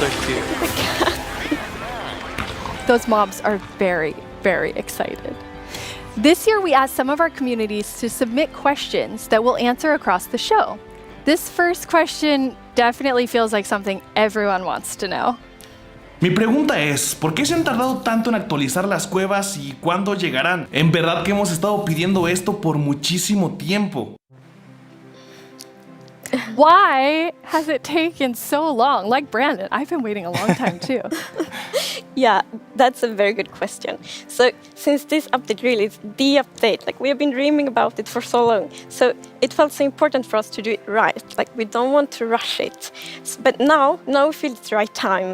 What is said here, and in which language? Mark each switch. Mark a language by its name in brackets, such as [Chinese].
[English] So cute. Those mobs are very, very excited. This year, we asked some of our communities to submit questions that we'll answer across the show. This first question definitely feels like something everyone wants to know. [Spanish] Mi pregunta es, ¿por qué se han tardado tanto en actualizar las cuevas y cuándo llegarán? En verdad que hemos estado pidiendo esto por muchísimo tiempo. [English] Why has it taken so long? Like Brandon, I've been waiting a long time too. Yeah, that's a very good question. So since this update really is the update, like we have been dreaming about it for so long, so it felt so important for us to do it right. Like we don't want to rush it. But now we feel it's the right time.